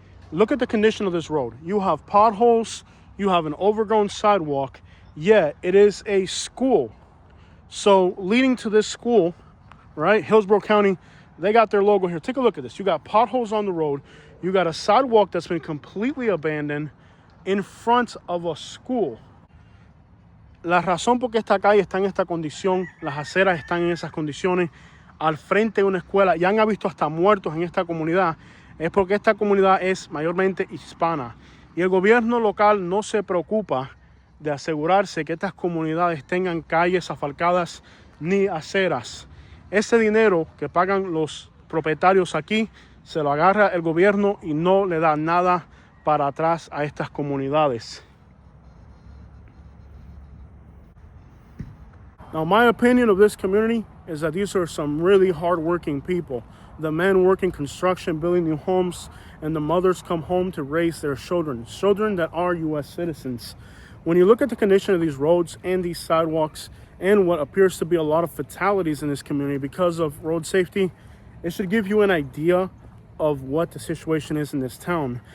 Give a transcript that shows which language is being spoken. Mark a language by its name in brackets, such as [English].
[English] Look at the condition of this road. You have potholes, you have an overgrown sidewalk, yet it is a school. So leading to this school, right, Hillsborough County, they got their logo here. Take a look at this. You got potholes on the road. You got a sidewalk that's been completely abandoned in front of a school. [Spanish] La razón por qué esta calle está en esta condición, las aceras están en esas condiciones, al frente de una escuela, ya han visto hasta muertos en esta comunidad, es porque esta comunidad es mayormente hispana. Y el gobierno local no se preocupa de asegurarse que estas comunidades tengan calles asfaltadas ni aceras. Ese dinero que pagan los propietarios aquí se lo agarra el gobierno y no le da nada para atrás a estas comunidades. [English] Now, my opinion of this community is that these are some really hardworking people. The men work in construction, building new homes, and the mothers come home to raise their children that are U.S. citizens. When you look at the condition of these roads and these sidewalks and what appears to be a lot of fatalities in this community because of road safety, it should give you an idea of what the situation is in this town.